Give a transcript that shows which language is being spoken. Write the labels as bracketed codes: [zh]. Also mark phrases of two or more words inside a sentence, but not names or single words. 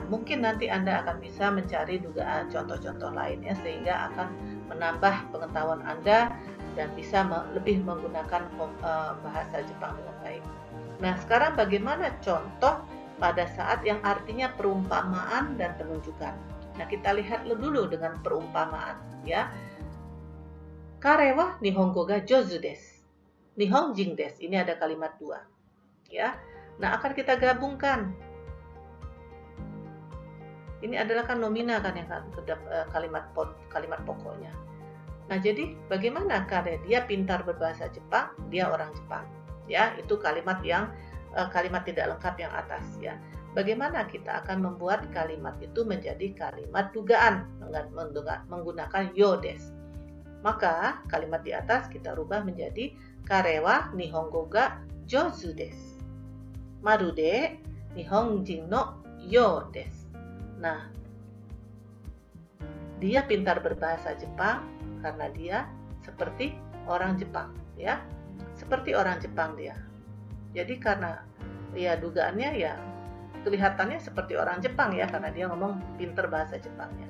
[id] Mungkin nanti Anda akan bisa mencari dugaan contoh-contoh lainnya sehingga akan menambah pengetahuan Anda dan bisa lebih menggunakan bahasa Jepang dengan baik. Nah, sekarang bagaimana contoh pada saat yang artinya perumpamaan dan penunjukan? Nah, kita lihat dulu dengan perumpamaan, ya. [ja] 彼は日本語が上手です. 日本人です. [id] Ini ada kalimat dua, ya. Nah, akan kita gabungkan. Ini adalah kan nomina kan yang kalimat pokoknya. Nah, jadi bagaimana Kare? Dia pintar berbahasa Jepang, dia orang Jepang, ya. Itu kalimat yang kalimat tidak lengkap yang atas, ya. Bagaimana kita akan membuat kalimat itu menjadi kalimat dugaan menggunakan yodes? Maka kalimat di atas kita rubah menjadi [ja] 彼は日本語が上手です. まるで日本人のようです. [id] Nah, dia pintar berbahasa Jepang karena dia seperti orang Jepang, ya. Seperti orang Jepang dia. Jadi karena ya dugaannya ya kelihatannya seperti orang Jepang, ya, karena dia ngomong pintar bahasa Jepangnya.